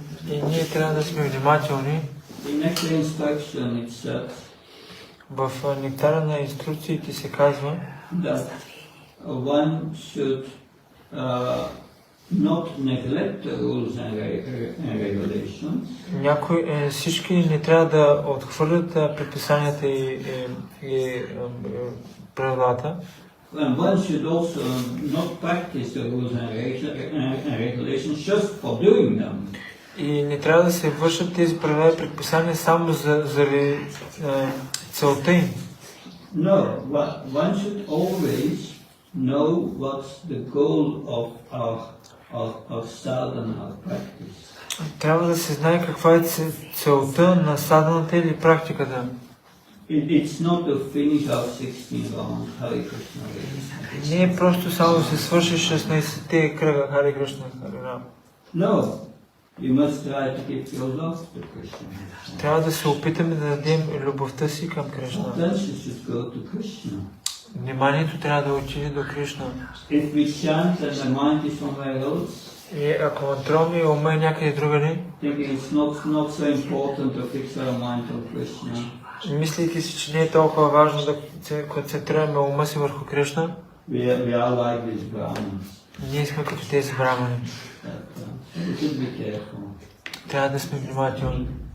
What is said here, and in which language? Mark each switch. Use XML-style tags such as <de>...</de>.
<bg>И ние трябва да сме внимателни.</bg> <en>In Nectar instruction it says</en> <bg>В нектара на инструкциите се казва,</bg> <en>that one should not neglect the rules and regulations.</en> <bg>Всички не трябва да отхвърлят предписанията и правилата.</bg> <en>And one should also not practice the rules and regulations just for doing them.</en> <bg>И не трябва да се вършат тези правила и предписания само заради целта им.</bg> <en>No, one should always know what's the goal of sadhana practice.</en> <bg>Трябва да се знае каква е целта на саданата или практиката.</bg> <en>It's not to finish our 16 rounds, Hare Krishna.</en> <bg>Не е просто само да се свърши 16-те кръга, Харе Кришна, Харе Рама.</bg> <en>No, you must try to give your love to Krishna.</en> <bg>Трябва да се опитаме да дадем любовта си към Кришна.</bg> <en>Attention should go to Krishna.</en> <bg>Вниманието трябва да отиде до Кришна.</bg> <en>If we chant and the mind is somewhere else,</en> <bg>И ако контролни ума е някъде другаде,</bg> <en>thinking it's not so important to fix our mind on Krishna,</en> <bg>мислейки си, че не е толкова важно да се концентрираме ума си върху Кришна,</bg> <en>we are like these Brahmins.</en> <bg>Ние сме като тези брамани.</bg> <en>We should be careful.</en> <bg>Трябва да сме внимателни.</bg>